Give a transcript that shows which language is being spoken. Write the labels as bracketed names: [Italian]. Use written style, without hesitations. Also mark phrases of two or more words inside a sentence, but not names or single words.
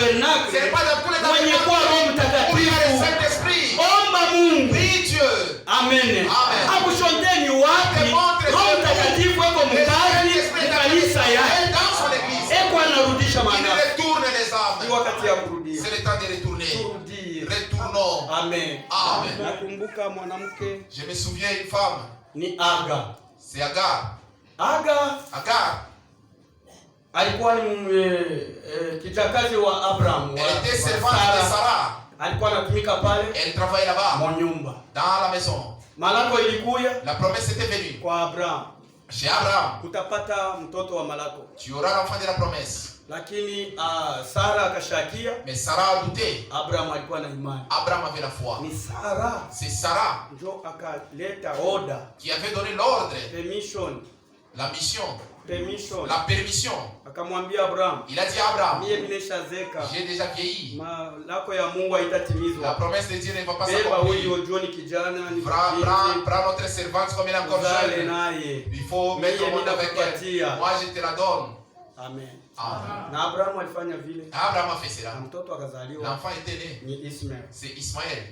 [Swahili] tabernacle mwenye kwa Roho Mtakatifu. Omba Mungu. Amen. Akushondeni wapi Roho Mtakatifu yuko mkazi kanisa yake. Eko anarudisha maana. Ni wakati ya kurudia. [French] C'est le temps de retourner. Retournons. Amen. Amen. [Swahili] Nakumbuka mwanamke. [French] Je me souviens une femme. [Swahili] Ni Aga. [French] C'est Agar. [Swahili] Agar alikuwa ni kijakazi wa Abraham. [French] Elle était servante de Sarah. [Swahili] Alikuwa anatumika pale. [French] Elle travaillait là-bas. [Swahili] Mon nyumba. [French] Dans la maison. [Swahili] Malako ilikuya. [French] La promesse était venue. [Swahili] Kwa Abraham. [French] Chez Abraham. [Swahili] Utapata mtoto wa Malako. [French] Tu auras l'enfant de la promesse. [Swahili] Lakini Sara akashakia. [French] Mais Sarah a douté. [Swahili] Abraham alikuwa na imani. [French] Abraham avait la foi. [Swahili] Ni Sara. [French] C'est Sarah. [Swahili] Ndio akaleta order. [French] Qui avait donné l'ordre. Permission. La mission. Permission. La permission. [Swahili] Akamwambia Abraham. [French] Il a dit à Abraham. [Swahili] Mie nimeshazeka. [French] J'ai déjà vieilli. [Swahili] Malako ya Mungu haitatimizwa. [French] La promesse de Dieu ne va pas s'accomplir. Prends notre servante comme elle est encore jeune. Il faut mettre au monde avec elle. Moi je te la donne. Amen. Amen. [Swahili] Na Abraham alifanya vile. [French] Abraham a fait cela. [Swahili] Mtoto akazaliwa. [French] L'enfant était né. [Swahili] Ni Ismaël. [French] C'est Ismaël.